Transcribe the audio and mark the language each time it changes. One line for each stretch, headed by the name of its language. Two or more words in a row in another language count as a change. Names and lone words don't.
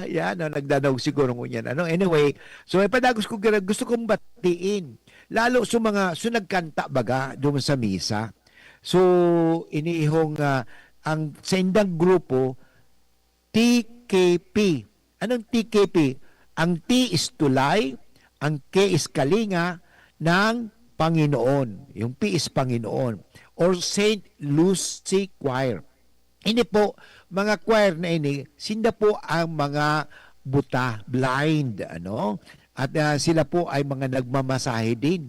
Bikol: Yan, nagdadaog siguro ngunyan. Anyway, so ipadagos ko,
Filipino: gusto kong batiin. Lalo sa mga, nagkanta baga doon sa misa.
Bikol: So, iniihong ang sa indang grupo, TKP.
Filipino: Anong TKP? Ang T is tulay, ang K is kalinga ng Panginoon. Yung P is Panginoon. Or Saint Lucy Choir.
Bikol: Ini po, mga choir na ini, sinda po ang mga buta, blind,
Filipino: At sila po ay mga nagmamasahe din.